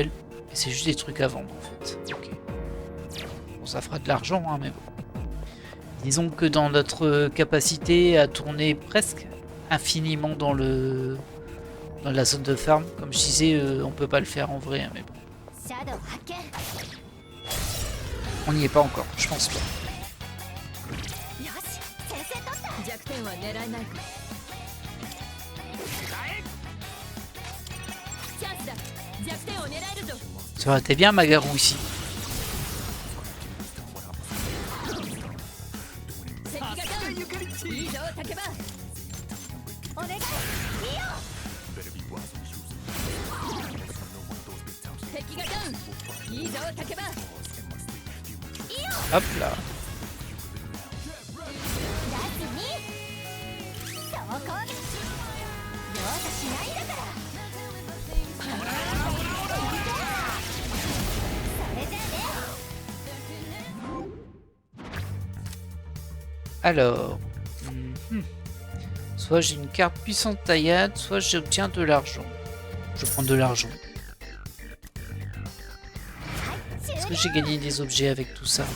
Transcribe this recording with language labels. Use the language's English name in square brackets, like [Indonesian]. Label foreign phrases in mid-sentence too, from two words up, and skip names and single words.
[French] Et c'est juste des trucs à vendre, en fait. Ok. Bon, ça fera de l'argent, hein, mais bon. Disons que dans notre capacité à tourner presque infiniment dans la zone de farm, comme je disais, on peut pas le faire en vrai, hein, mais bon. [Japanese] シャドウ発見。 [French] On n'y est pas encore, je pense pas. [Japanese] よし、先制取った。弱点は狙えないか。チャンスだ。弱点を狙えるぞ。 [French] Ça aurait été bien Magarou ici. [Japanese] 敵がダウン。いいぞ、竹馬。お願い。いいよ。敵がダウン。いいぞ、竹馬。 [French] Hop là. [Japanese] ラスに。そこ。容赦しないんだから。それじゃね。 [French] Alors. Soit j'ai une carte puissante taillade, soit j'obtiens de l'argent. Je prends de l'argent. Est-ce que j'ai gagné des objets avec tout ça?